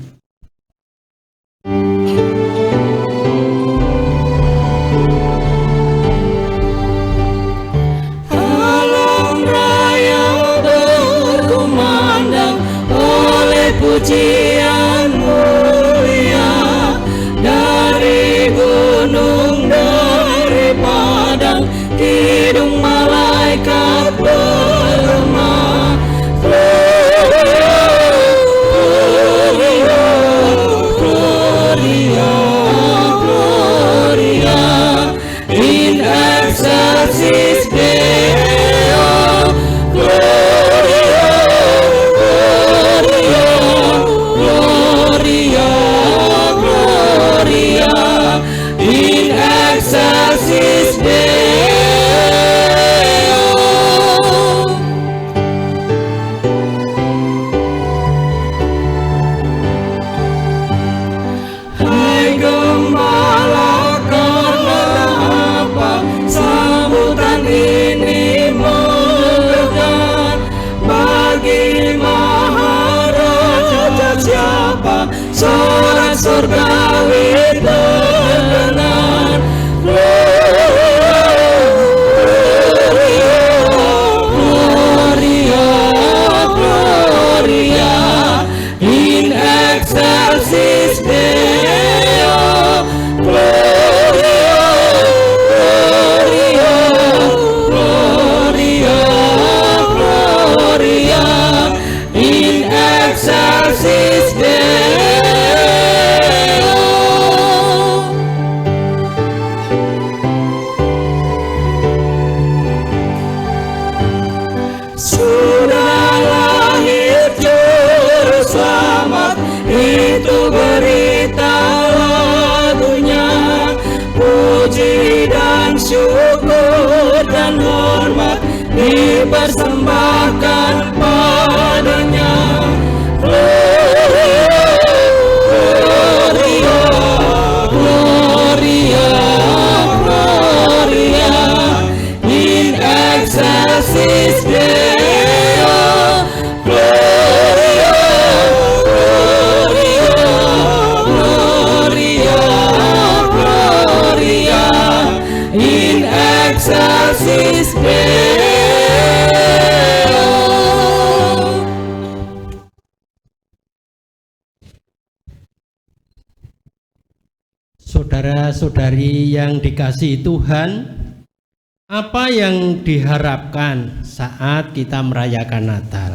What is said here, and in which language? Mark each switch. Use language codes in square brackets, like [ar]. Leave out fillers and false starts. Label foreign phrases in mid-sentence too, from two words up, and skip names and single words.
[id] Alam raya berkumandang oleh pujian mulia dari gunung, dari padang, kidung malaikat bergema. [la] Gloria, Gloria, in excelsis Deo. Gloria, Gloria, Gloria, Gloria, in excelsis Deo. [id] Hai gembala, karena apa sambutan ini megahkan? Bagi Maharaja siapa sorak surgawi terdengar? [la] Gloria, Gloria, in excelsis Deo. Gloria, Gloria, Gloria, Gloria, in excelsis Deo. [id] Sudah lahir juru selamat, itu berita lagunya. Puji dan syukur dan hormat dipersembahkan padanya. [la] Gloria, Gloria, Gloria, Gloria, in excelsis Deo. Gloria, Gloria, Gloria, Gloria, in excelsis Deo. [id] Saudara-saudari yang dikasihi Tuhan, apa yang diharapkan saat kita merayakan Natal?